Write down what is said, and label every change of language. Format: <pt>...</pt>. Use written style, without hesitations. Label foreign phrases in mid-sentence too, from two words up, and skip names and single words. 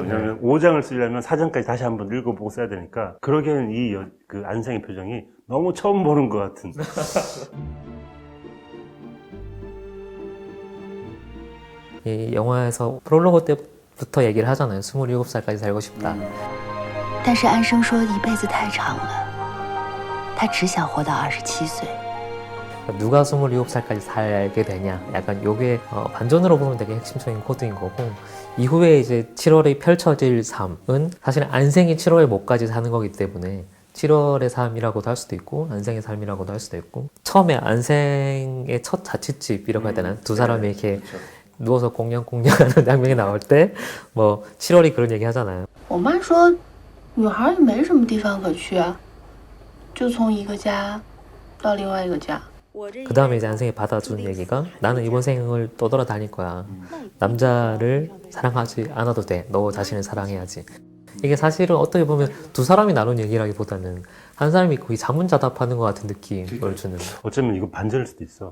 <ko>왜냐하면 5장을 쓰려면 4장까지 다시 한번 읽어보고 써야 되니까. 그러기에는 그 안생의 표정이 너무 처음 보는 것 같은. 이 영화에서 프롤로그 때부터 얘기를 하잖아요. 27살까지 살고 싶다.</ko> <zh>但是安生说一辈子太长了，他只想活到27岁。</zh> <ko>누가 27살까지 살게 되냐. 약간 요게 반전으로 보면 되게 핵심적인 코드인 거고, 이후에 이제 7월이 펼쳐질 삶은 사실 안생이 7월에 못까지 사는 거기 때문에 7월의 삶이라고도 할 수도 있고 안생의 삶이라고도 할 수도 있고, 처음에 안생의 첫 자취집이라고 해야 되나? 두 사람이 이렇게 누워서 꽁냥꽁냥하는 장면이 나올 때 뭐 7월이 그런 얘기 하잖아요.</ko> <zh>我妈说，女孩也没什么地方可去啊，就从一个家到另外一个家。</zh> <ko>그 다음에 이제 안생이 받아준 얘기가, 나는 이번 생을 떠돌아다닐 거야. 남자를 사랑하지 않아도 돼. 너 자신을 사랑해야지. 이게 사실은 어떻게 보면 두 사람이 나눈 얘기라기보다는 한 사람이 거의 자문자답하는 것 같은 느낌을 주는. 어쩌면 이거 반전일 수도 있어.</ko>